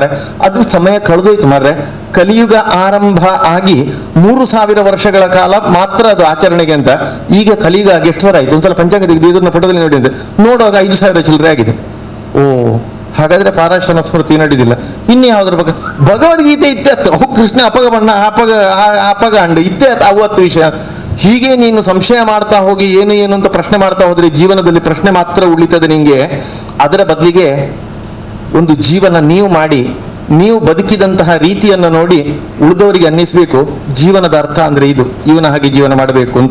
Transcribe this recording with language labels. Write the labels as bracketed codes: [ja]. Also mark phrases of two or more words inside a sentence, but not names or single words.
[kn] ಅದು ಸಮಯ ಕಳೆದೋಯ್ತು ಮಾರ್ರೆ. ಕಲಿಯುಗ ಆರಂಭ ಆಗಿ 3000 ವರ್ಷಗಳ ಕಾಲ ಮಾತ್ರ ಅದು ಆಚರಣೆಗೆ ಅಂತ. ಈಗ ಕಲಿಯುಗ ಆಗಿ ಎಷ್ಟು ಸಾವಿರ ಆಯ್ತು? ಒಂದ್ಸಲ ಪಂಚಾಂಗ ತೆಗೆದು ಇದನ್ನ ಪುಟದಲ್ಲಿ ನೋಡಿದ್ರೆ ನೋಡುವಾಗ 5000 ಚಿಲ್ಲರೆ ಆಗಿದೆ. ಓ, ಹಾಗಾದ್ರೆ ಪಾರಾಶರ ಸ್ಮೃತಿ ನಡೆದಿಲ್ಲ. [tcy] ಇನ್ನು ಯಾವ್ದ್ರ ಬಗ್ಗೆ ಭಗವದ್ಗೀತೆ ಇತ್ತೆತ್ತು, ಅವು ಕೃಷ್ಣ ಅಪಗ ಬಣ್ಣ ಅಪಗ ಅಂಡು ಇತ್ತೆತ್ತು ಅವತ್ತು ವಿಷಯ. [kn] ಹೀಗೆ ನೀನು ಸಂಶಯ ಮಾಡ್ತಾ ಹೋಗಿ ಏನು ಏನು ಅಂತ ಪ್ರಶ್ನೆ ಮಾಡ್ತಾ ಹೋದ್ರೆ ಜೀವನದಲ್ಲಿ ಪ್ರಶ್ನೆ ಮಾತ್ರ ಉಳಿತದೆ ನಿಂಗೆ. ಅದರ ಬದಲಿಗೆ ಒಂದು ಜೀವನ ನೀವು ಮಾಡಿ, ನೀವು ಬದುಕಿದಂತಹ ರೀತಿಯನ್ನು ನೋಡಿ ಉಳಿದವರಿಗೆ ಅನ್ನಿಸ್ಬೇಕು ಜೀವನದ ಅರ್ಥ ಅಂದ್ರೆ ಇದು, ಇವನ ಹಾಗೆ ಜೀವನ ಮಾಡಬೇಕು ಅಂತ.